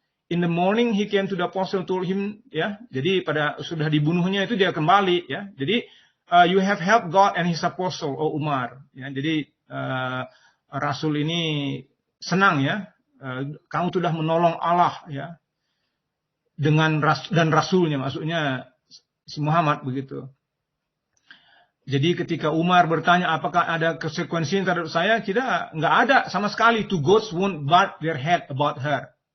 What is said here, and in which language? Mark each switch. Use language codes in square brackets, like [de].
[en] In the morning he came to the apostle, told him ya. [id] Jadi pada sudah dibunuhnya itu dia kembali ya. [en] Jadi you have helped God and his apostle, oh Umar. [id] Ya, jadi Rasul ini senang ya. Kamu sudah menolong Allah ya. Dan Rasulnya, maksudnya si Muhammad begitu. Jadi ketika Umar bertanya apakah ada konsekuensi terhadap saya, kita nggak ada sama sekali. [en] Two goats won't bite their head about her.